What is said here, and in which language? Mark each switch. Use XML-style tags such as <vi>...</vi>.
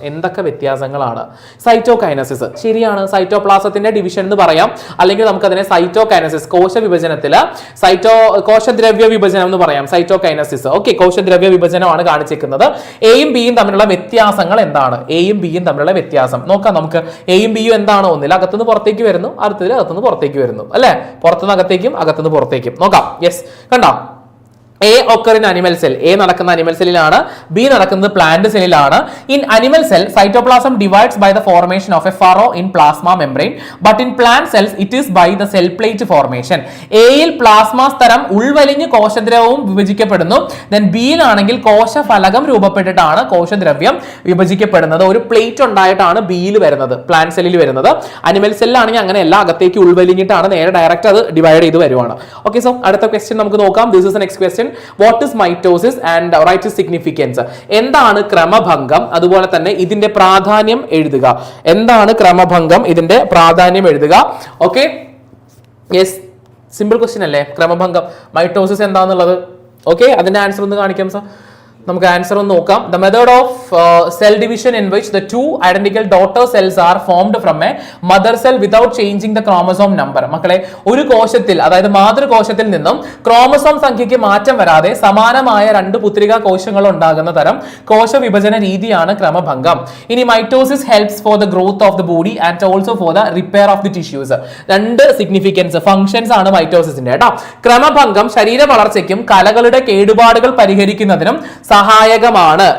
<ml>എന്തൊക്കെ വ്യത്യാസങ്ങളാണ്? സൈറ്റോകൈനസിസ് ശരിയാണ്. സൈറ്റോപ്ലാസത്തിന്റെ ഡിവിഷൻ എന്ന് പറയാം, അല്ലെങ്കിൽ നമുക്ക് അതിനെ സൈറ്റോകൈനസിസ്, കോശ വിഭജനത്തില് കോശദ്രവ്യ വിഭജനം എന്ന് പറയാം, സൈറ്റോകൈനസിസ്. ഓക്കെ, കോശദ്രവ്യ വിഭജനമാണ് കാണിച്ചിരിക്കുന്നത്. എയും ബിയും തമ്മിലുള്ള വ്യത്യാസങ്ങൾ എന്താണ്? എയും ബിയും തമ്മിലുള്ള വ്യത്യാസം നോക്കാം നമുക്ക്. എയും ബിയും എന്താണ്? ഒന്നിൽ അകത്തുനിന്ന് പുറത്തേക്ക് വരുന്നു, അടുത്തതിൽ അകത്തുനിന്ന് പുറത്തേക്ക് വരുന്നു അല്ലെ? പുറത്തുനിന്ന് അകത്തേക്കും അകത്തുനിന്ന് പുറത്തേക്കും നോക്കാം.</ml> <en>Yes, കണ്ടോ? A occur in animal cell.</en> <ml>A നടക്കുന്ന animal cellലാണ്, B നടക്കുന്നത് plant cellലാണ്.</ml> <en>In animal cell, cytoplasm divides by the formation of a furrow in plasma membrane, but in plant cells it is by the cell plate formation.</en> <ml>Aയിൽ plasma സ്തരം ഉൾവലിഞ്ഞ് കോശദ്രവവും വിഭജിക്കപ്പെടുന്നു. Then Bയിലാണെങ്കിൽ കോശഫലകം രൂപപ്പെട്ടിട്ടാണ് കോശദ്രവ്യം വിഭജിക്കപ്പെടുന്നത്. ഒരു plate ഉണ്ടായിട്ടാണ് Bയിൽ വരുന്നത്, plant സെല്ലിൽ വരുന്നത്. Animal സെല്ലാണെങ്കിൽ അങ്ങനെയല്ല, അകത്തേക്ക് ഉൾവലിഞ്ഞിട്ടാണ് നേരെ direct അത് divide ചെയ്ത് വരുവാണ്. ഓക്കെ, സോ അടുത്ത ക്വസ്റ്റ്യൻ നമുക്ക് നോക്കാം.</ml> <en>This is next question. What is mitosis and write its significance?</en> <ml>എന്താണ് ക്രമഭംഗം? അതുപോലെ തന്നെ ഇതിന്റെ പ്രാധാന്യം എഴുതുക. എന്താണ് ക്രമഭംഗം? ഇതിന്റെ പ്രാധാന്യം എഴുതുക. ഓക്കെ, യെസ്, സിമ്പിൾ ക്വസ്റ്റ്യൻ അല്ലേ ക്രമഭംഗം. മൈറ്റോസിസ് എന്താണെന്നുള്ളത്. ഓക്കെ, അതിന്റെ ആൻസർ ഒന്ന് കാണിക്കാം സാർ. നമുക്ക് ആൻസർ ഒന്ന് നോക്കാം.</ml> <en>The method of cell division in which the two identical daughter cells are formed from a mother cell without changing the chromosome number.</en> <ml>മക്കളെ, ഒരു കോശത്തിൽ, അതായത് മാതൃകോശത്തിൽ നിന്നും ക്രോമസോം സംഖ്യയ്ക്ക് മാറ്റം വരാതെ സമാനമായ രണ്ട് പുത്രികാ കോശങ്ങൾ ഉണ്ടാകുന്ന തരം കോശ വിഭജന രീതിയാണ് ക്രമഭംഗം.</ml> <en>ഇനി mitosis helps for the growth of the body and also for the repair of the tissues.</en> <ml>രണ്ട് സിഗ്നിഫിക്കൻസ്, ഫംഗ്ഷൻസ് ആണ് മൈറ്റോസിസിന്റെ കേട്ടോ. ക്രമഭംഗം ശരീര വളർച്ചയ്ക്കും കലകളുടെ കേടുപാടുകൾ പരിഹരിക്കുന്നതിനും സഹായകമാണ്.</ml>